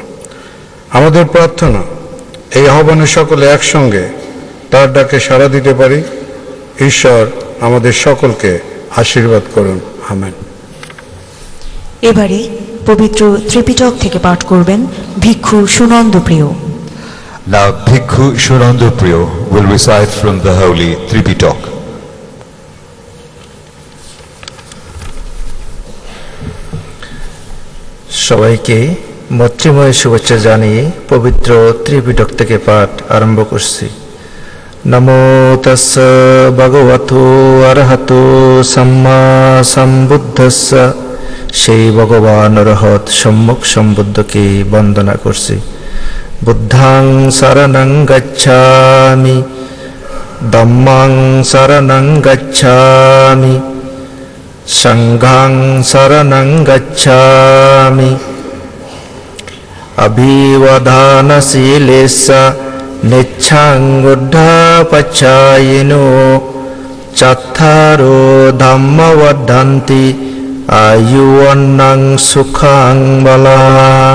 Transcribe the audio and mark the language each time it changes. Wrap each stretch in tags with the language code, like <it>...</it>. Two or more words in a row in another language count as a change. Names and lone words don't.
<bn>আমাদের প্রার্থনা এই আহ্বানে সকলে একসঙ্গে তার ডাকে সাড়া দিতে পারি। ঈশ্বর আমাদের সকলকে আশীর্বাদ করুন। আমেন। এবারে পবিত্র ত্রিপিটক থেকে পাঠ করবেন ভিক্ষু সুনন্দপ্রিয়।</bn> <en>Now Bhikkhu Shurandupriyo will recite from the Holy Tripitak.</en> <bn>সবাইকে মৈত্রীময় শুভেচ্ছা জানিয়ে পবিত্র ত্রিপিটক থেকে পাঠ আরম্ভ করছি।</bn> <pi>নমো তস্য ভগবতো অরহতো সম্মা সম্বুদ্ধস্য।</pi> <bn>সেই ভগবান অরহত সম্যক সম্বুদ্ধকে বন্দনা করছি।</bn> <pi>বুদ্ধাং শরণং গচ্ছামি, ধম্মাং শরণং গচ্ছামি, সংঘাং শরণং গচ্ছামি। অভিবধানশীলেস্য নিচ্ছাং উদ্ধপচায়িনো, চত্থারো ধম্ম বর্ধন্তি আয়ুবন্নং সুখাং বলাং।</pi>